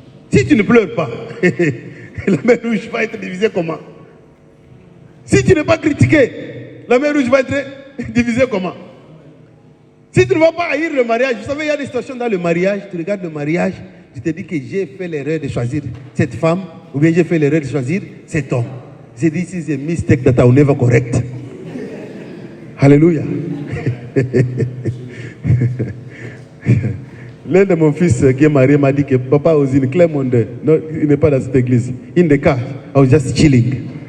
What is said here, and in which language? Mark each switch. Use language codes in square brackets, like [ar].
[fr] Si tu ne pleures pas, la mer rouge va être divisée comment? Si tu n'es pas critiqué, la mer rouge va être divisée comment? Si tu ne vas pas haïr le mariage, vous savez, il y a des situations dans le mariage, tu regardes le mariage, tu te dis que j'ai fait l'erreur de choisir cette femme, ou bien j'ai fait l'erreur de choisir cet homme. J'ai dit, [en] this is a mistake that I will never correct. [fr] Alléluia. L'un de mon fils qui est marié m'a dit que papa [en] was in Clermont. [fr] Non, il n'est pas dans cette église. [en] In the car, I was just chilling.